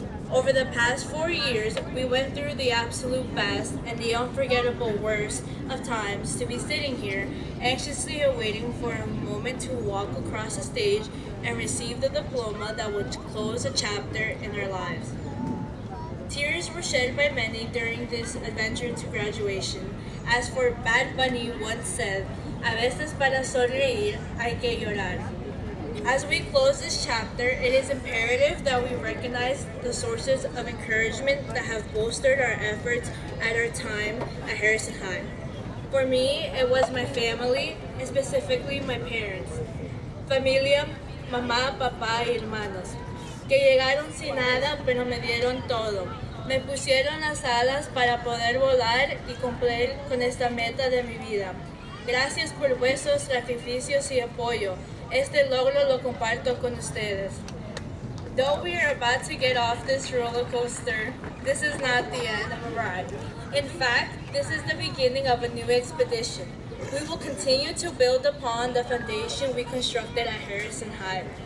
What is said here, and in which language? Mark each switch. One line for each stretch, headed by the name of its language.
English: Over the past 4 years, we went through the absolute best and the unforgettable worst of times to be sitting here, anxiously awaiting for a moment to walk across the stage and receive the diploma that would close a chapter in our lives. Tears were shed by many during this adventure to graduation. As for Bad Bunny once said,
Spanish: "A veces para sonreír hay que llorar."
English: As we close this chapter, it is imperative that we recognize the sources of encouragement that have bolstered our efforts at our time at Harrison High. For me, it was my family, and specifically my parents.
Spanish: Familia, mamá, papá y hermanos, que llegaron sin nada pero me dieron todo. Me pusieron las alas para poder volar y cumplir con esta meta de mi vida. Gracias por vuestros sacrificios y apoyo. Este logro lo comparto con ustedes.
English: Though we are about to get off this roller coaster, this is not the end of a ride. In fact, this is the beginning of a new expedition. We will continue to build upon the foundation we constructed at Harrison High.